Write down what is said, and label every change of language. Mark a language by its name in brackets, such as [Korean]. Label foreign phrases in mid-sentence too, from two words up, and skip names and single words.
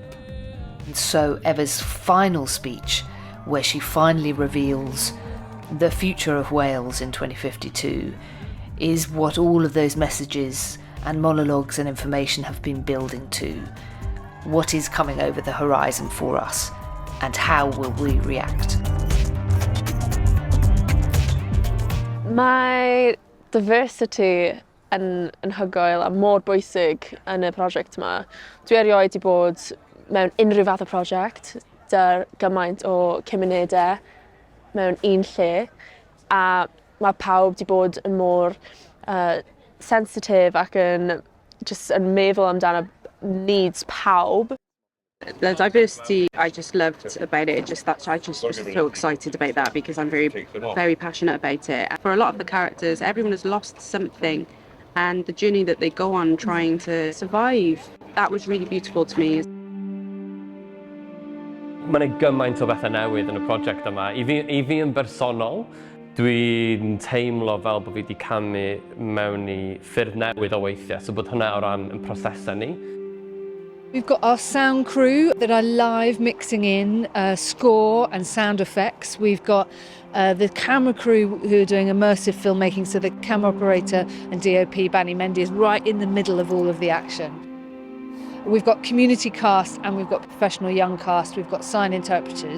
[English] And so Eva's final speech, where she finally reveals the future of Wales in 2052, is what all of those messages and monologues and information have been building to. What is coming over the horizon for us, and how will we react? [Welsh] Mae diversity yn anhygoel a mor bwysig yn y prosiect yma. Dwi erioed wedi bod mewn unrhyw fath o prosiect, dy'r gymaint o cymunedau mewn un lle, a mae pawb wedi bod yn mor sensitif ac yn meddwl amdano needs pawb. [English] The diversity I just loved about it, I just was so excited about that because I'm very passionate about it. For a lot of the characters, everyone has lost something, and the journey that they go on trying to survive, that was really beautiful to me. [Welsh] Mae yna gymaint o bethau newydd yn y prosiect yma. I fi yn bersonol, dwi'n teimlo fel bod fi wedi camu mewn I ffyrdd newydd o weithio, so bod hynna o ran yn prosesau ni. [English] We've got our sound crew that are live mixing in score and sound effects. We've got the camera crew who are doing immersive filmmaking, so the camera operator and DOP Bani Mendy is right in the middle of all of the action. We've got community cast and we've got professional young cast, we've got sign interpreters.